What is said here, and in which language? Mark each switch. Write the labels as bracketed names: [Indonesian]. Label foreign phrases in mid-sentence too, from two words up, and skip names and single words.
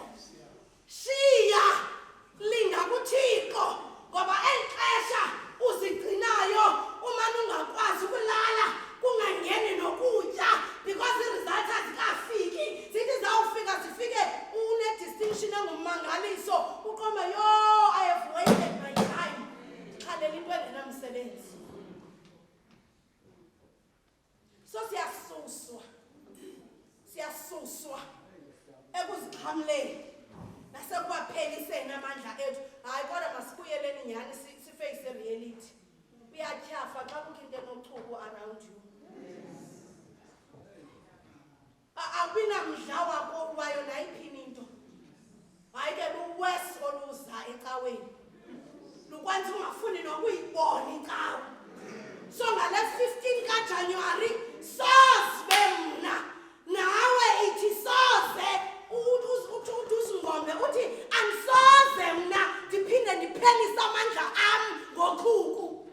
[Xhosa] Shiya, linda kuThixo, ngoba eli xesha uzigcinayo umane ungakwazi ukulala, kungangeni nokutya, because irizalthi azikafiki. Zithi zawufika zifike une-distinction engummangaliso, uqombe yo [English] I have wasted my time. [Xhosa] Khalela into engenamsebenzi. So siyasuswa ekuzixhamleni nasekubapheliseni amandla ethu. Hayi kodwa masibuyeleni nyhani sifeyise reality. Uyatyhafa xa kukho into enochuku [English] around you. [Xhosa] Awinamdla wayo nayiphini into. Hayi ke luwesi oluza ecaweni, lukwenza ungafuni nokuyibona icawe. So ngale 15 kaJanuwari soze mna nawe ithi soze uzingombe uthi andisoze mna ndiphinde ndiphelise amandla am ngochuku.